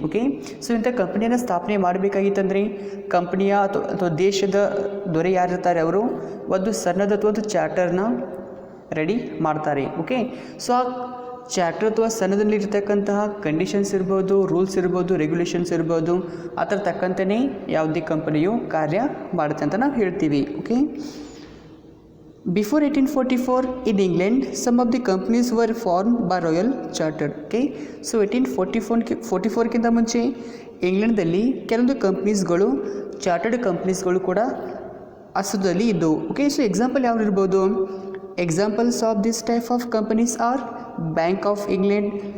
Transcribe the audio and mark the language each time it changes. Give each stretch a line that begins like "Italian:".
Kannada: Okay, so ಇಂಥ ಕಂಪನಿಯನ್ನು ಸ್ಥಾಪನೆ ಮಾಡಬೇಕಾಗಿತ್ತಂದರೆ ಕಂಪನಿಯ ಅಥವಾ ದೇಶದ ದೊರೆ ಯಾರಿರ್ತಾರೆ ಅವರು ಒಂದು ಸನ್ನದ ಅಥವಾ ಒಂದು ಚಾರ್ಟರ್ನ ರೆಡಿ ಮಾಡ್ತಾರೆ. ಓಕೆ, ಸೊ ಆ ಚಾರ್ಟರ್ ಅಥವಾ ಸನ್ನದಲ್ಲಿ ಇರ್ತಕ್ಕಂತಹ ಕಂಡೀಷನ್ಸ್ ಇರ್ಬೋದು, ರೂಲ್ಸ್ ಇರ್ಬೋದು, ರೆಗ್ಯುಲೇಷನ್ಸ್ ಇರ್ಬೋದು, ಅದರ ತಕ್ಕಂತೆಯೇ ಯಾವುದೇ ಕಂಪನಿಯು ಕಾರ್ಯ ಮಾಡುತ್ತೆ ಅಂತ ನಾವು ಹೇಳ್ತೀವಿ.
English: Okay, before 1844 in England, some of the companies were formed by royal charter.
Kannada: Okay, so 1844ಕ್ಕಿಂತ ಮುಂಚೆ ಇಂಗ್ಲೆಂಡ್ದಲ್ಲಿ ಕೆಲವೊಂದು ಕಂಪ್ನೀಸ್ಗಳು ಚಾರ್ಟರ್ಡ್ ಕಂಪ್ನೀಸ್ಗಳು ಕೂಡ ಅಸ್ತಿತ್ವದಲ್ಲಿ ಇದ್ದವು.
English: okay,
Kannada: ಸೊ ಎಕ್ಸಾಂಪಲ್ ಯಾವ್ದು ಇರ್ಬೋದು?
English: Examples of this type of companies are bank of England.